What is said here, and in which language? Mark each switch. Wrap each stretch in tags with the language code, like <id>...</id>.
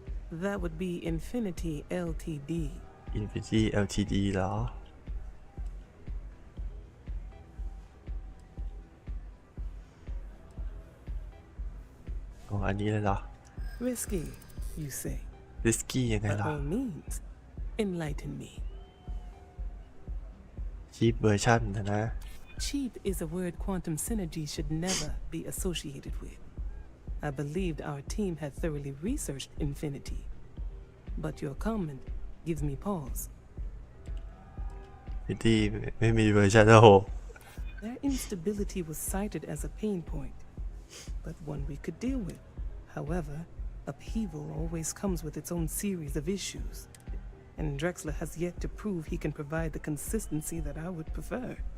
<en>That would be Infinity Ltd.</en> <th>Infinity Ltd เหรออ๋ออันนี้เลยเหรอ</th> <en>Risky, you say?</en> <th>Risky ยังไง</th> <en>By</en> <th>ล่ะ</th> <en>all means, enlighten me. Cheap version นะ Cheap is a word quantum synergy should never be associated with. I believed our team had thoroughly researched Infinity, but your comment gives me pause.</en> <th>Infinity ไม่มีเวอร์ชันโอ้โห</th> <en>Their instability was cited as a pain point, but one we could deal with. However, upheaval always comes with its own series of issues, and Drexler has yet to prove he can provide the consistency that I would prefer.</en>